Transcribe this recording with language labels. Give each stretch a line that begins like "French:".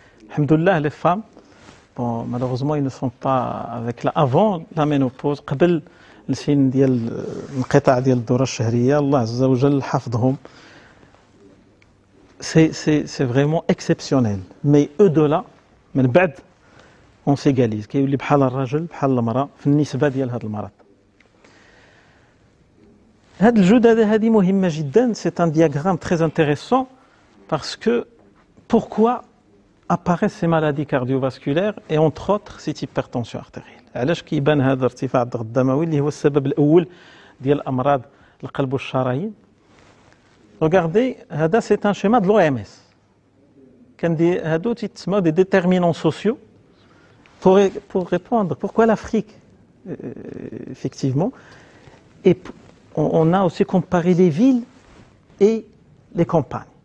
French: Alhamdoulilah, les femmes, bon, malheureusement, ils ne sont pas avec avant la ménopause,
Arabic: قبل السن ديال الانقطاع ديال الدورة الشهرية, الله عز وجل حفظهم.
French: C'est vraiment exceptionnel. Mais eux de là,
Arabic: من بعد,
French: on s'égalise.
Arabic: كيولي بحال الرجل بحال المرأة في النسبة ديال هذا المرض. هذه الجدة هذه مهمة جدا.
French: C'est un diagramme très intéressant parce que pourquoi apparaissent ces maladies cardiovasculaires et entre autres cette hypertension artérielle.
Arabic: علاش كيبان هذا ارتفاع الضغط الدموي اللي هو السبب الأول ديال أمراض القلب والشرايين.
French: Regardez, هذا c'est un schéma de l'OMS.
Arabic: كان هادو تيتسموا
French: des déterminants sociaux pour répondre pourquoi l'Afrique effectivement. Et on a aussi comparé les villes et les campagnes.